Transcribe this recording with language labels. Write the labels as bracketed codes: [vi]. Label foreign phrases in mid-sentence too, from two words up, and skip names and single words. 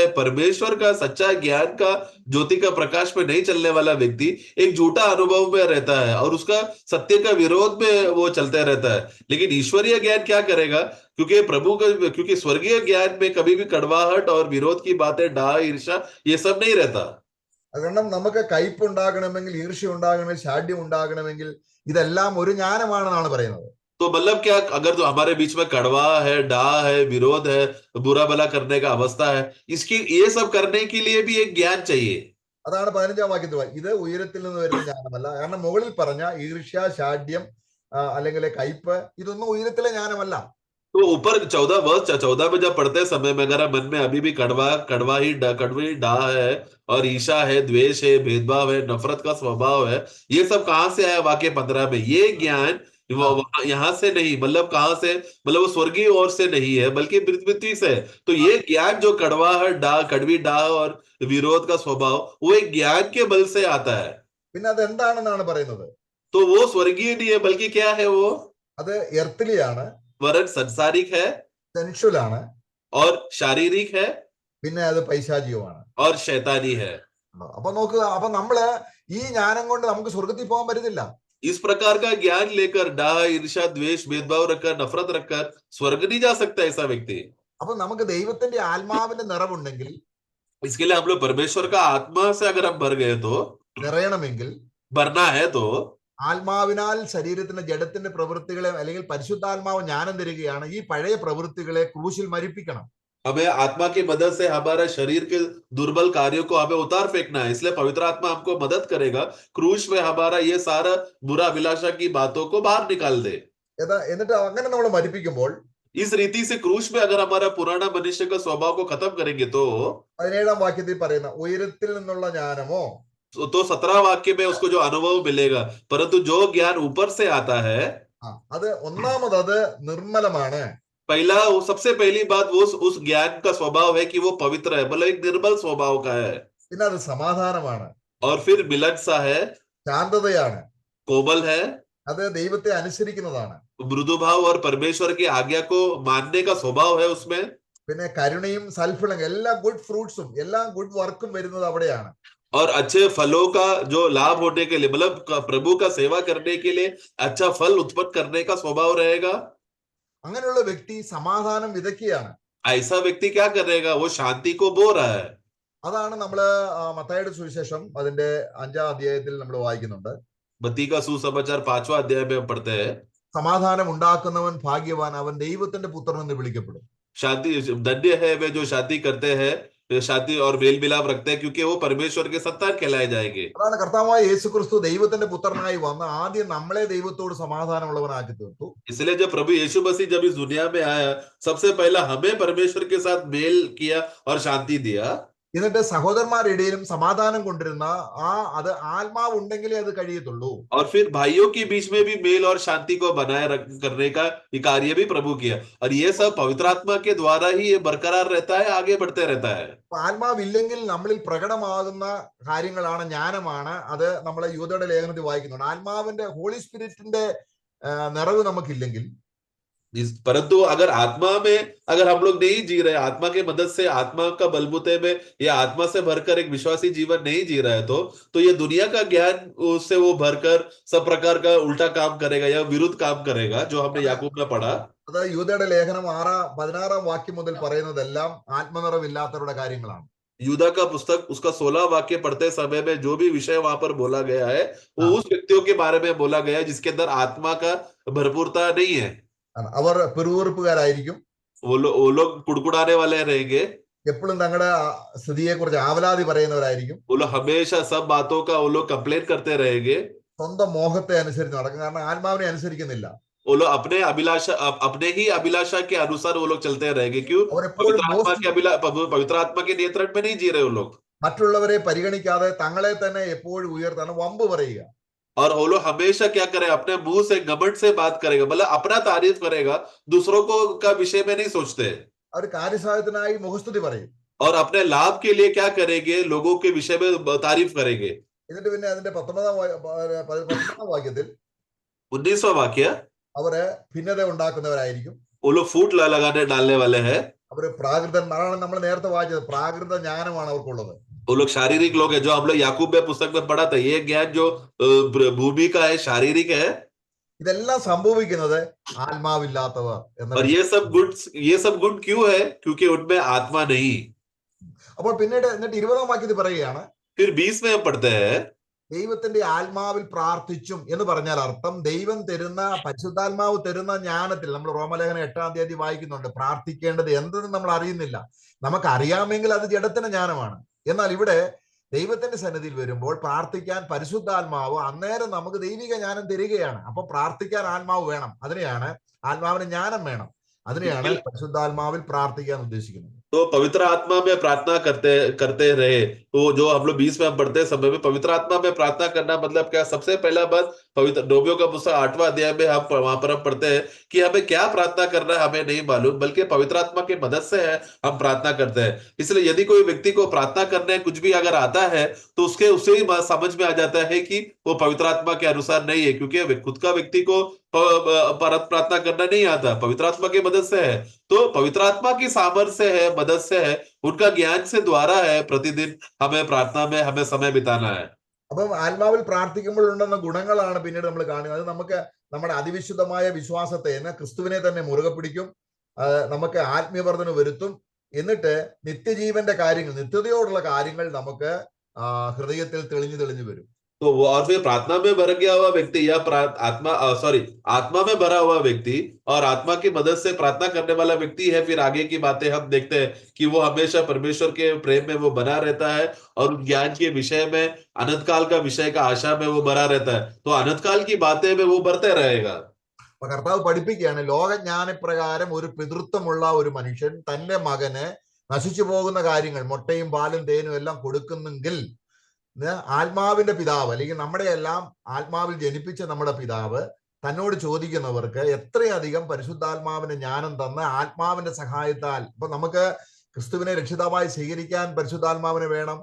[hi] परमेश्वर का सच्चा ज्ञान का ज्योति का प्रकाश में नहीं चलने वाला व्यक्ति एक झूठा अनुभव में रहता है और उसका सत्य का विरोध में वो चलते रहता है। लेकिन ईश्वरीय ज्ञान क्या करेगा? क्योंकि स्वर्गीय ज्ञान में कभी भी कड़वाहट और विरोध की बातें, डाह, ईर्ष्या, ये सब नहीं रहता। [ml] കാരണം നമുക്ക് കയ്പ് ഉണ്ടാകണമെങ്കിൽ, ഈർഷ്യ ഉണ്ടാകണമെങ്കിൽ, ഷാഢ്യം ഉണ്ടാകണമെങ്കിൽ ഇതെല്ലാം ഒരു ജ്ഞാനമാണെന്നാണ് പറയുന്നത്. [hi] तो मतलब क्या, अगर तो हमारे बीच में कड़वा है, डाह है, विरोध है, बुरा भला करने का अवस्था है, इसकी ये सब करने के लिए भी एक ज्ञान चाहिए। [ml] അതാണ് 15-ാം വാക്യത്തിൽ. ഇത് ഉയരത്തിൽ നിന്ന് വരുന്ന ജ്ഞാനമല്ല. കാരണം മുകളിൽ പറഞ്ഞ ഈർഷ്യ, ഷാഢ്യം അല്ലെങ്കിൽ കയ്പ്, ഇതൊന്നും ഉയരത്തിലെ ജ്ഞാനമല്ല. [hi] तो ऊपर 14 में जब पढ़ते समय में अगर मन में अभी भी कड़वी डाह है और ईर्ष्या है, द्वेष है, भेदभाव है, नफरत का स्वभाव है, ये सब कहां से आया? वाक्य 15 में ये ज्ञान यहाँ से नहीं, मतलब कहां से, मतलब वो स्वर्गीय ओर से नहीं है बल्कि पृथ्वी से। तो ये ज्ञान जो कड़वी डाह और विरोध का स्वभाव, वो एक ज्ञान के बल से आता है। [ml] പിന്നെ അത് എന്താണെന്നാണ് പറയുന്നത്? [hi] तो वो स्वर्गीय नहीं है बल्कि क्या है? वो [ml] അത് എർത്തിലിയാണ്, [hi] वरन संसारिक है [ml] സെൻഷ്വൽ ആണ്, [hi] और शारीरिक है, [ml] പിന്നെ അത് പൈശാചികമാണ്, [hi] और शैतानी है। [ml] അപ്പൊ നോക്കുക, അപ്പൊ നമ്മള് ഈ ജ്ഞാനം കൊണ്ട് നമുക്ക് സ്വർഗത്തിൽ പോകാൻ പറ്റത്തില്ല. [hi] इस प्रकार का ज्ञान लेकर डाह, ईर्ष्या, द्वेष, भेदभाव रखकर, नफरत रखकर स्वर्ग नहीं जा सकता ऐसा व्यक्ति। [ml] അപ്പൊ നമുക്ക് ദൈവത്തിന്റെ ആത്മാവിന്റെ നിറവുണ്ടെങ്കിൽ, [hi] इसके लिए हम लोग परमेश्वर का आत्मा से अगर हम भर गए तो, [ml] നിറയണമെങ്കിൽ [hi] भरना है तो [ml] ആത്മാവിനാൽ ശരീരത്തിന്റെ ജഡത്തിന്റെ പ്രവൃത്തികളെ, അല്ലെങ്കിൽ പരിശുദ്ധാത്മാവ് ജ്ഞാനം തരികയാണ്, ഈ പഴയ പ്രവൃത്തികളെ ക്രൂശിൽ മരിപ്പിക്കണം. [hi] हमें आत्मा की मदद से हमारे शरीर के दुर्बल कार्यों को हमें उतार फेंकना है, इसलिए पवित्र आत्मा हमको मदद करेगा क्रूश में हमारा ये सारा बुरा अभिलाषा की बातों को बाहर निकाल दे। [ml] എന്നിട്ട് അങ്ങനെ നമ്മൾ മരിപ്പിക്കുമ്പോൾ [hi] इस रीति से क्रूश में अगर हमारा पुराना मनुष्य का स्वभाव को खत्म करेंगे तो [ml] 17 വാക്യത്തിൽ പറയുന്ന ഉയരത്തിൽ നിന്നുള്ള ജ്ഞാനമോ [hi] 17 वाक्य में उसको जो अनुभव मिलेगा, परंतु जो ज्ञान ऊपर से आता है, [ml] അത് ഒന്നാമത് അത് നിർമ്മലമാണ്. [hi] पहला सबसे पहली बात वो उस ज्ञान का स्वभाव है कि वो पवित्र है, मतलब एक निर्मल स्वभाव का है. [ml] പിന്നെ അത് സമാധാനമാണ്, [hi] और फिर मिलन सा है, [ml] ശാന്തതയാണ്, [hi] कोमल है, [ml] അത് ദൈവത്തെ അനുസരിക്കുന്നതാണ്, [hi] मृदु भाव और परमेश्वर की आज्ञा को मानने का स्वभाव है उसमें. [ml] പിന്നെ കരുണയും സൽഫലം എല്ലാ [en] good fruits [ml] എല്ലാ [en] good work [ml] വരുന്നത് അവിടെയാണ്. [hi] और अच्छे फलों का जो लाभ होने के लिए, मतलब प्रभु का सेवा करने के लिए अच्छा फल उत्पन्न करने का स्वभाव रहेगा. [ml] അങ്ങനെയുള്ള വ്യക്തി സമാധാനം വിതയ്ക്കുകയാണ്. [hi] ऐसा व्यक्ति क्या करेगा? वो शांति को बो रहा है. [ml] അതാണ് നമ്മള് മത്തായിയുടെ സുവിശേഷം അതിന്റെ 5-ാം അധ്യായത്തിൽ നമ്മൾ വായിക്കുന്നുണ്ട്. [hi] मत्ती का सुसमाचार 5वां अध्याय में हम पढ़ते हैं, [ml] സമാധാനം ഉണ്ടാക്കുന്നവൻ ഭാഗ്യവാൻ, അവൻ ദൈവത്തിന്റെ പുത്രൻ എന്ന് വിളിക്കപ്പെടും. [hi] शांति धन्य है वे जो शांति करते हैं, शांति और मेल मिलाप रखते हैं, क्योंकि वो परमेश्वर के संतान कहलाए जाएंगे. [ml] അതാണ് കർത്താവായ യേശുക്രിസ്തു ദൈവത്തിന്റെ പുത്രനായി വന്ന് ആദ്യം നമ്മളെ ദൈവത്തോട് സമാധാനമുള്ളവനാക്കി തീർത്തു. [hi] इसलिए जब प्रभु यीशु मसीह जब इस दुनिया में आया, सबसे पहला हमें परमेश्वर के साथ मेल किया और शांति दिया. [ml] എന്നിട്ട് സഹോദരന്മാരുടെ ഇടയിലും സമാധാനം കൊണ്ടിരുന്ന അത് ആത്മാവ് ഉണ്ടെങ്കിലേ അത് കഴിയത്തുള്ളൂ. [hi] और फिर भाइयों के बीच में भी मेल और शांति को बनाए करने का ये कार्य भी प्रभु किया, और ये सब पवित्र आत्मा के द्वारा ही ये बरकरार रहता है, आगे बढ़ते रहता है. [ml] ആത്മാവില്ലെങ്കിൽ നമ്മളിൽ പ്രകടമാകുന്ന കാര്യങ്ങളാണ് ജ്ഞാനമാണ്. അത് നമ്മളെ യൂദയുടെ ലേഖനത്തിൽ വായിക്കുന്നുണ്ട്. ആത്മാവിന്റെ [en] Holy Spirit's [ml] നിറവ് നമുക്കില്ലെങ്കിൽ, [hi] परंतु अगर आत्मा में अगर हम लोग नहीं जी रहे, आत्मा की मदद से आत्मा का बलबूते में या आत्मा से भरकर एक विश्वासी जीवन नहीं जी रहा है, तो ये दुनिया का ज्ञान उससे वो भरकर सब प्रकार का उल्टा काम करेगा या विरुद्ध काम करेगा, जो हमने याकूब में पढ़ा. [ml] അത് യൂദയുടെ ലേഖനം 16-ാം വാക്യം മുതൽ പറയുന്നതെല്ലാം ആത്മനിറവില്ലാത്തവരുടെ കാര്യങ്ങളാണ്. [hi] यूदा का पुस्तक उसका 16 वाक्य पढ़ते समय में जो भी विषय वहां पर बोला गया है, वो उस व्यक्तियों के बारे में बोला गया है जिसके अंदर आत्मा का भरपूरता नहीं है. [ml] അവർ പിറുപിറുപ്പുകാരായിരിക്കും, [hi] वो लोग कुड़कुड़ाने वाले रहेंगे, [ml] എപ്പോഴും തങ്ങളുടെ സ്ഥിതിയെ കുറിച്ച് ആവലാതി പറയുന്നവരായിരിക്കും, [hi] वो लोग हमेशा सब बातों का वो लोग कंप्लेन करते रहेंगे, [ml] സ്വന്തം മോഹത്തെ അനുസരിച്ച് നടക്കും. കാരണം ആത്മാവിനെ അനുസരിക്കുന്നില്ല. [hi] वो लोग अपने ही अभिलाषा के अनुसार वो लोग चलते रहेंगे. क्यों? पवित्र आत्मा के नियंत्रण में नहीं जी रहे वो लोग. [ml] മറ്റുള്ളവരെ പരിഗണിക്കാതെ തങ്ങളെ തന്നെ എപ്പോഴും ഉയർത്താണ് വമ്പ് പറയുക. [hi] और वो लोग हमेशा क्या करे? अपने मुंह से घमंड से बात करेगा, मतलब अपना तारीफ करेगा, दूसरों को का विषय में नहीं सोचते. [ml] അവർ കാര്യസാധ്യത്തിനായി മുഖസ്തുതി പറയും. [hi] और अपने लाभ के लिए क्या करेंगे? लोगों के विषय में तारीफ करेंगे. [ml] എന്നിട്ട് പിന്നെ അതിന്റെ 19-ാം വാക്യത്തിൽ [hi] 19वां वाक्य, [ml] അവര് ഭിന്നത ഉണ്ടാക്കുന്നവരായിരിക്കും. वो लोग फूट लगाने डालने वाले हैं. അവര് പ്രാകൃതന്മാരാണ്. നമ്മൾ നേരത്തെ വായിച്ചത് പ്രാകൃത ജ്ഞാനമാണ് അവർക്കുള്ളത്. [hi] वो लोग शारीरिक लोग हैं, जो हम लोग याकूब में पुस्तक में पढ़ा था. ये ज्ञान जो भूमि का है, शारीरिक है. [ml] ഇതെല്ലാം സംഭവിക്കുന്നത് ആത്മാവില്ലാത്തവർ എന്ന. [hi] और ये सब गुण क्यों है? क्योंकि उनमें आत्मा नहीं. [ml] അപ്പോൾ പിന്നീട് എന്നിട്ട് 20-ാം വാക്യത്തിൽ പറയുകയാണ്, [hi] फिर 20 में हम पढ़ते हैं, [ml] ദൈവത്തിന്റെ ആത്മാവിൽ പ്രാർത്ഥിച്ചും എന്ന് പറഞ്ഞാൽ അർത്ഥം ദൈവം തരുന്ന പരിശുദ്ധാത്മാവ് തരുന്ന ജ്ഞാനത്തിൽ. നമ്മൾ റോമലേഖനം 8-ാം അധ്യായം വായിക്കുന്നുണ്ട്, പ്രാർത്ഥിക്കേണ്ടത് എന്തെന്ന് നമ്മൾ അറിയുന്നില്ല. നമുക്ക് അറിയാമെങ്കിൽ അത് ജഡത്തിന്റെ ജ്ഞാനമാണ്. എന്നാൽ ഇവിടെ ദൈവത്തിന്റെ സന്നിധിയിൽ വരുമ്പോൾ പ്രാർത്ഥിക്കാൻ പരിശുദ്ധാത്മാവ് അന്നേരം നമുക്ക് ദൈവിക ജ്ഞാനം തരികയാണ്. അപ്പൊ പ്രാർത്ഥിക്കാൻ ആത്മാവ് വേണം. അതിനെയാണ് ആത്മാവിന് ജ്ഞാനം വേണം. അതിനെയാണ് പരിശുദ്ധാത്മാവിൽ പ്രാർത്ഥിക്കാൻ उद्देशिക്കുന്നത്. [hi] तो पवित्र आत्मा में प्रार्थना करते रहे. तो जो हम लोग 20 में हम पढ़ते समय में पवित्र आत्मा में प्रार्थना करना मतलब क्या? सबसे पहला बात, पवित्र रोमियो का पुस्तक 8वां अध्याय में हम वहां पर हम पढ़ते हैं कि हमें क्या प्रार्थना करना है हमें नहीं मालूम, बल्कि पवित्र आत्मा की मदद से है हम प्रार्थना करते हैं. इसलिए यदि कोई व्यक्ति को प्रार्थना करने कुछ भी अगर आता है, तो उसे ही समझ में आ जाता है कि वो पवित्र आत्मा के अनुसार नहीं है, क्योंकि खुद का व्यक्ति को प्रार्थना करना नहीं आता, पवित्र आत्मा की मदद से है. तो पवित्र आत्मा की सामर्थ्य है, मदद से है, उनका ज्ञान से द्वारा है. प्रतिदिन हमें प्रार्थना में हमें समय बिताना है. [ml] അപ്പം ആത്മാവിൽ പ്രാർത്ഥിക്കുമ്പോഴുണ്ടെന്ന ഗുണങ്ങളാണ് പിന്നീട് നമ്മൾ കാണുന്നത്. അത് നമുക്ക് നമ്മുടെ അതിവിശുദ്ധമായ വിശ്വാസത്തെ ക്രിസ്തുവിനെ തന്നെ മുറുകെ പിടിക്കും, നമുക്ക് ആത്മീയവർദ്ധന വരുത്തും. എന്നിട്ട് നിത്യജീവന്റെ കാര്യങ്ങൾ, നിത്യതയോടുള്ള കാര്യങ്ങൾ നമുക്ക് ഹൃദയത്തിൽ തെളിഞ്ഞു വരും. [hi] तो वो, और फिर प्रार्थना में भर गया हुआ व्यक्ति या आत्मा में भरा हुआ व्यक्ति और आत्मा की मदद से प्रार्थना करने वाला व्यक्ति है, फिर आगे की बातें हम देखते हैं कि वो हमेशा परमेश्वर के प्रेम में वो बना रहता है और ज्ञान के विषय में, अनंत काल का विषय का आशा में वो बना रहता है, तो अनंत काल की बातें में वो बढ़ते रहेगा। [ml] കർത്താവ് പഠിപ്പിക്കുകയാണ്, ലോകജ്ഞാനപ്രകാരം ഒരു പിതൃത്വമുള്ള ഒരു മനുഷ്യൻ തന്റെ മകന് നശിച്ചു പോകുന്ന കാര്യങ്ങൾ, മുട്ടയും പാലും തേനും എല്ലാം കൊടുക്കുന്നെങ്കിൽ ആത്മാവിന്റെ പിതാവ്, അല്ലെങ്കിൽ നമ്മുടെ എല്ലാം ആത്മാവിൽ ജനിപ്പിച്ച നമ്മുടെ പിതാവ് തന്നോട് ചോദിക്കുന്നവർക്ക് എത്രയധികം പരിശുദ്ധാത്മാവിന്റെ ജ്ഞാനം തന്ന് ആത്മാവിന്റെ സഹായത്താൽ, ഇപ്പൊ നമുക്ക് ക്രിസ്തുവിനെ രക്ഷിതാവായി സ്വീകരിക്കാൻ പരിശുദ്ധാത്മാവിനെ വേണം.